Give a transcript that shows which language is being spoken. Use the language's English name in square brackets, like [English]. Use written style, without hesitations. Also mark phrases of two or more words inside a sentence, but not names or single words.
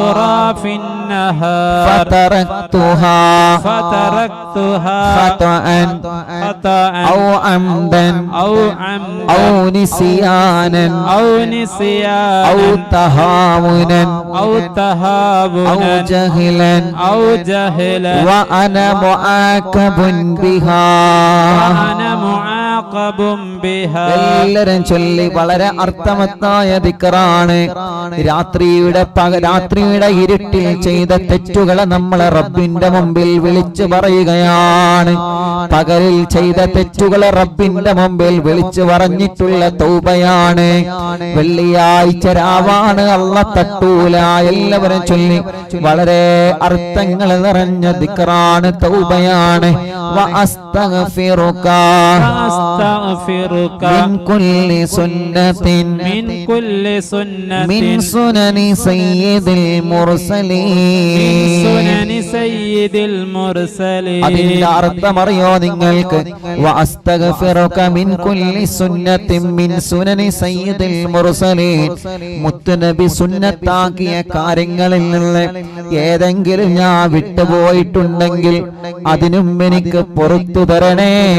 [Arabic] فتركتها خطأ أو عمدا أو نسيانا أو تهاونا أو جهلا وأنا معاقب بها [Malayalam] എല്ലാരും ചൊല്ലി വളരെ അർത്ഥവത്തായ ദിക്റാണ്. രാത്രിയുടെ ഇരുട്ടിൽ ചെയ്ത തെറ്റുകളെ നമ്മൾ റബ്ബിന്റെ മുമ്പിൽ വിളിച്ചു പറയുകയാണ്. പകലിൽ ചെയ്ത തെറ്റുകളെ റബ്ബിന്റെ മുമ്പിൽ വിളിച്ചു പറഞ്ഞിട്ടുള്ള തൗബയാണ്. വെള്ളിയാഴ്ച രാവാണ്, അല്ലാഹ് തട്ടൂല. എല്ലാവരും ചൊല്ലി വളരെ അർത്ഥങ്ങൾ നിറഞ്ഞ ദിക്റാണ്, തൗബയാണ്. [Arabic] وأستغفرك وأستغفرك من كل سنة من كل سنة من سنن سيد المرسلين سنن سيد المرسلين [Malayalam] അതിന്റെ അർത്ഥമറിയോ നിങ്ങൾക്ക് [Arabic] وأستغفرك من كل سنة من سنن سيد المرسلين [Malayalam] മുത്തുനബി സുന്നത്താക്കിയ കാര്യങ്ങളിൽ നിന്ന് ഏതെങ്കിലും ഞാൻ വിട്ടുപോയിട്ടുണ്ടെങ്കിൽ അതിനും എനിക്ക് പുറത്തു തരണേ